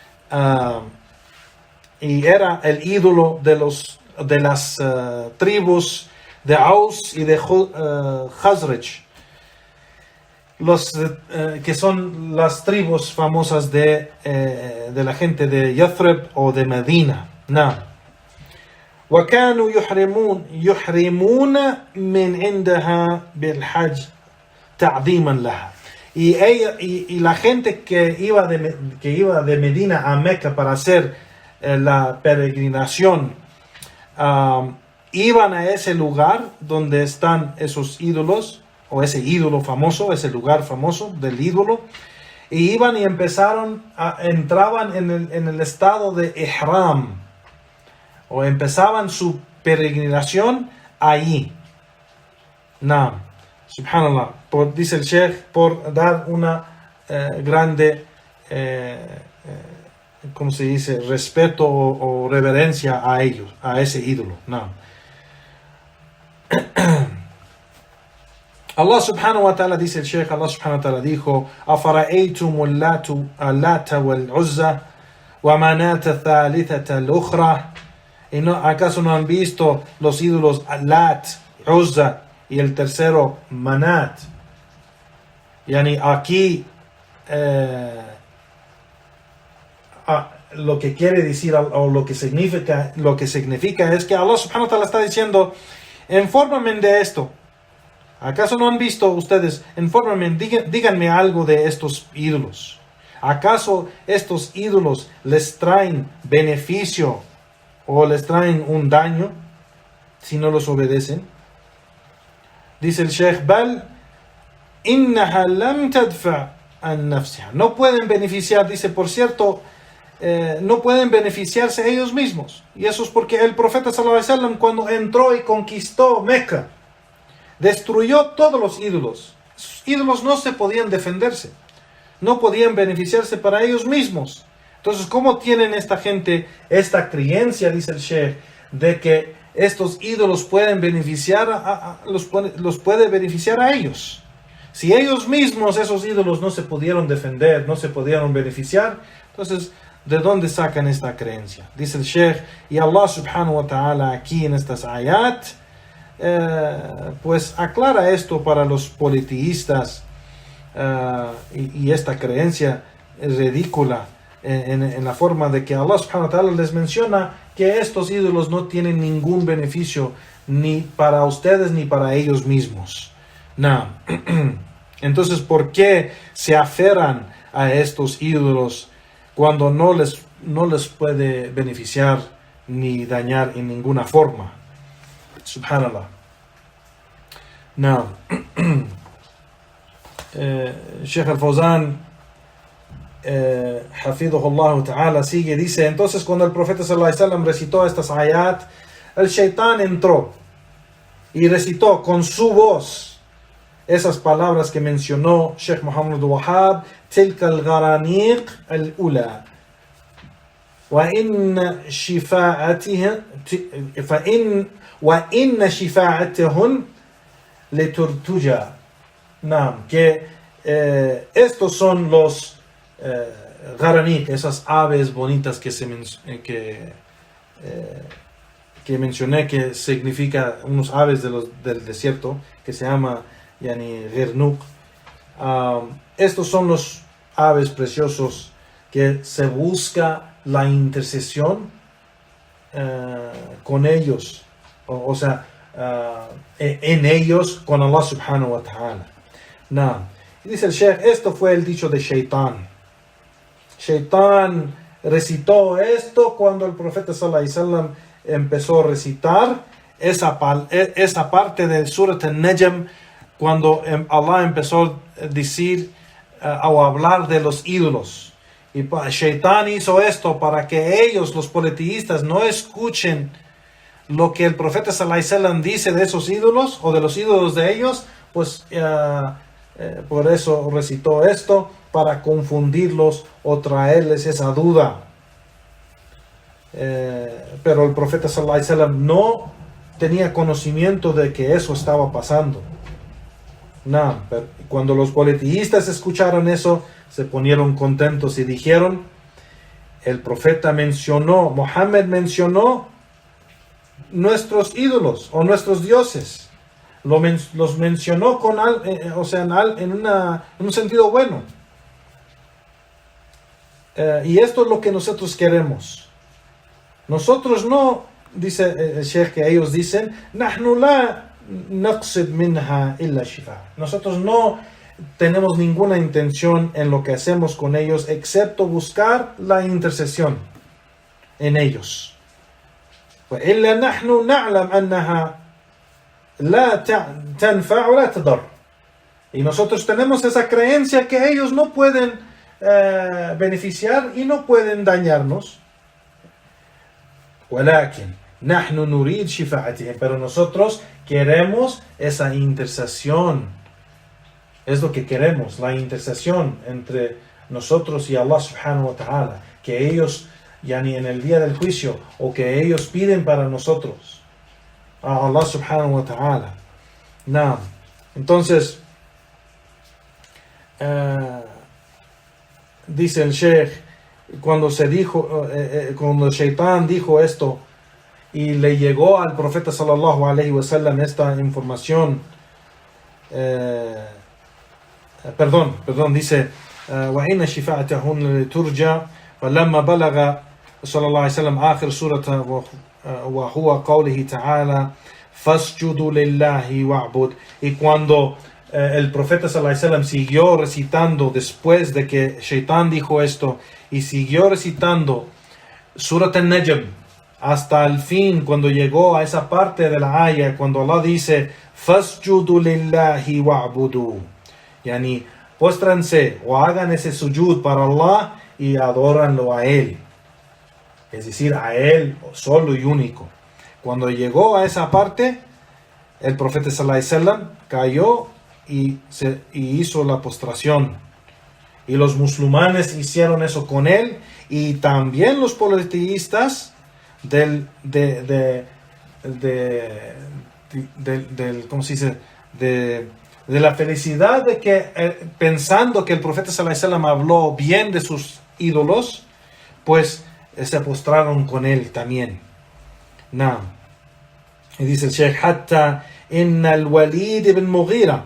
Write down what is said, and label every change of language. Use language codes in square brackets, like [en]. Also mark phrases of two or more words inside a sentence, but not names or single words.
[es] y era el ídolo de las tribus de Aus y de Khazraj, que son las tribus famosas de la gente de Yathrib o de Medina. [ar] وكانوا يحرمون من عندها بالحج تعظيما لها. [es] Y la gente que iba de Medina a Meca para hacer la peregrinación, iban a ese lugar donde están esos ídolos, o ese ídolo famoso, ese lugar famoso del ídolo, y iban y entraban en el estado de ihram, o empezaban su peregrinación allí. Subhanallah, dice el Sheikh, por dar una grande, ¿cómo se dice?, respeto o reverencia a ellos, a ese ídolo. [ar] الله سبحانه وتعالى, [es] dice el Sheikh, [ar] الله سبحانه وتعالى [es] dijo: [ar] أَفَرَأَيْتُمُ اللَّاتَ وَالْعُزَّى وَمَنَاةَ الثَّالِثَةَ الْأُخْرَى. [es] ¿Acaso no han visto los ídolos Lat, Uzza y el tercero Manat? Yani aquí lo que quiere decir, o lo que significa es que [ar] الله سبحانه وتعالى [es] está diciendo: infórmenme de esto. ¿Acaso no han visto ustedes? Infórmenme, díganme algo de estos ídolos. ¿Acaso estos ídolos les traen beneficio o les traen un daño si no los obedecen? Dice el Sheikh: [ar] بل إنها لم تدفع عن نفسها. [es] No pueden beneficiar, dice, por cierto, no pueden beneficiarse ellos mismos. Y eso es porque el profeta [ar] صلى الله عليه وسلم, [es] cuando entró y conquistó Meca, destruyó todos los ídolos. Sus ídolos no se podían defenderse, no podían beneficiarse para ellos mismos. Entonces, ¿cómo tienen esta gente esta creencia, dice el Sheikh, de que estos ídolos pueden beneficiar los puede beneficiar a ellos? Si ellos mismos, esos ídolos, no se pudieron defender, no se pudieron beneficiar, entonces, ¿de dónde sacan esta creencia? Dice el Sheikh, y [ar] الله سبحانه وتعالى [es] aquí en estas ayat, pues aclara esto para los politeístas, y esta creencia es ridícula, en la forma de que [ar] الله سبحانه وتعالى [es] les menciona que estos ídolos no tienen ningún beneficio ni para ustedes ni para ellos mismos. Entonces, ¿por qué se aferran a estos ídolos cuando no les puede beneficiar ni dañar en ninguna forma? [ar] سبحان الله. الشيخ الفوزان، حفظه الله تعالى, [es] sigue, dice: entonces cuando el profeta [ar] صلى الله عليه وسلم [es] recitó estas ayat, el shaitán entró y recitó con su voz esas palabras que mencionó Sheikh Muhammad Wahab: [ar] تلك الغرانيق العلى وإن شفاعتهن لترتجى. [es] Que estos son los Gharaniq, esas aves bonitas que mencioné, que significa unos aves del desierto, que se llama Ghernuq. Estos son los aves preciosos que se busca la intercesión con ellos, o sea, en ellos con [ar] الله سبحانه وتعالى. [es] Y dice el Sheikh, esto fue el dicho de Shaitán. Shaitán recitó esto cuando el profeta [ar] صلى الله عليه وسلم [es] empezó a recitar esa parte del Surat al-Najm, cuando Allah empezó a decir o hablar de los ídolos. Y Shaitán hizo esto para que ellos, los politeístas, no escuchen lo que el profeta [ar] صلى الله عليه وسلم [es] dice de esos ídolos o de los ídolos de ellos. Pues por eso recitó esto, para confundirlos o traerles esa duda. Pero el profeta [ar] صلى الله عليه وسلم [es] no tenía conocimiento de que eso estaba pasando. No, pero cuando los politeístas escucharon eso, se ponieron contentos y dijeron: el profeta mencionó, Mohammed mencionó nuestros ídolos o nuestros dioses. Los mencionó con en un sentido bueno. Y esto es lo que nosotros queremos. Nosotros no, dice el Sheikh, que ellos dicen, [ar] "نحن لا نقصد منها إلا شفاعة". [es] Nosotros no tenemos ninguna intención en lo que hacemos con ellos, excepto buscar la intercesión en ellos. [ar] "إلا نحن نعلم أنها لا تنفع ولا تضر". [es] Y nosotros tenemos esa creencia que ellos no pueden beneficiar y no pueden dañarnos. [ar] "ولكن نحن نريد شفاعتهم", [es] pero nosotros queremos esa intercesión. Es lo que queremos, la intercesión entre nosotros y [ar] الله سبحانه وتعالى, [es] que ellos, yani en el día del juicio, o que ellos piden para nosotros a [ar] الله سبحانه وتعالى. [es] Nah. Entonces dice el Sheikh, cuando cuando Shaitán dijo esto y le llegó al profeta [ar] صلى الله عليه وسلم [es] esta información, dice, [ar] وَإِنَّ شِفَاعَتَهُنَّ لِتُرْجَى فَلَمَّا بَلَغَ صلى الله عليه وسلم آخر سورة وهو قوله تعالى فَاسْجُدُوا لِلَّهِ وَاعْبُدْ. [es] Y cuando el profeta [ar] صلى الله عليه وسلم [es] siguió recitando, después de que Shaitán dijo esto, y siguió recitando Surat al-Najm hasta el fin, cuando llegó a esa parte de la ayah, cuando Allah dice [ar] فَاسْجُدُوا لِلَّهِ وَاعْبُدُوا, [es] yani póstranse o hagan ese sujud para Allah y adóranlo a Él, es decir, a Él solo y único. Cuando llegó a esa parte, el profeta [ar] صلى الله عليه وسلم [es] cayó y hizo la postración, y los musulmanes hicieron eso con él, y también los politeístas ¿cómo se dice? De la felicidad de que pensando que el profeta [ar] صلى الله عليه وسلم [es] habló bien de sus ídolos, pues se postraron con él también. Nah. Y dice el Sheikh, [ar] حتى إن [es] al-Walid ibn Mughira.